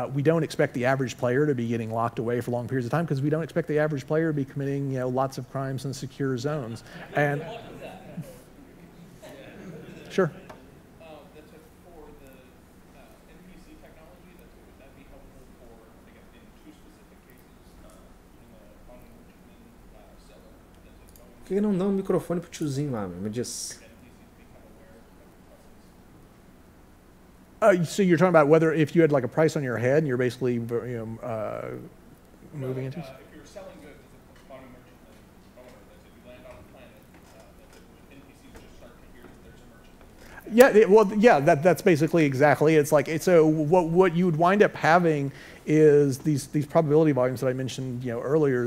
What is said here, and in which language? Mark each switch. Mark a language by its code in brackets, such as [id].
[en] We don't expect the average player to be getting locked away for long periods of time because we don't expect the average player to be committing, lots of crimes in secure zones. And sure. That's for the NPC technology. Would that be helpful for, I guess, in two specific cases, in the on-merchant seller? [pt] Por que não dá um microfone pro tiozinho lá, meu? Me diz. [en] So you're talking about whether if you had like a price on your head and you're basically moving into. If you're selling goods as a on-merchant owner, that if you land on a planet, that the NPCs just start to hear that there's a merchant. Yeah, well, yeah, that's basically exactly. It's like so. What you would wind up having is these probability volumes that I mentioned, earlier.